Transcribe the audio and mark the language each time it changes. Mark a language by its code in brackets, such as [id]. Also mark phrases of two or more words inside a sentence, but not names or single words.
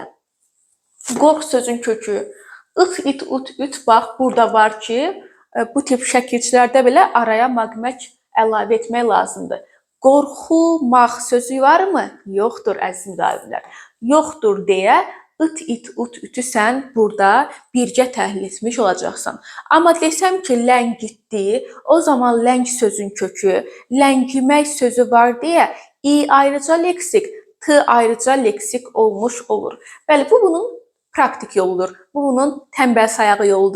[az] Qorx sözün kökü, ıt, it, ut, üt, bax, burada var ki, bu tip şəkilçilərdə belə araya maqmək əlavə etmək lazımdır. Qorxumaq sözü varmı? Yoxdur əziz müdavimlər. Yoxdur deyə it, it, ut, ütü sən burada birgə təhlil etmiş olacaqsan. Amma desəm ki, ləngitdi, o zaman ləng sözün kökü, ləngimək sözü var deyə i ayrıca leksik, t ayrıca leksik olmuş olur. Bəli, bu bunun praktik yoludur. Bu bunun tənbəl sayağı yoludur.